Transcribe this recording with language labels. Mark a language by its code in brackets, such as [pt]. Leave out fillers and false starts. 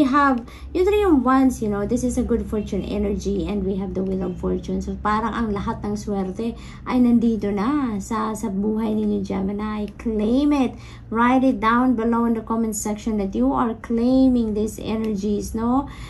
[en] We have yung 3 of Wands, you know, this is a good fortune energy, and we have the Wheel of Fortune. [tl] So, parang ang lahat ng swerte ay nandito na sa buhay ninyo, Gemini. [en] Claim it. Write it down below in the comment section that you are claiming these energies, no?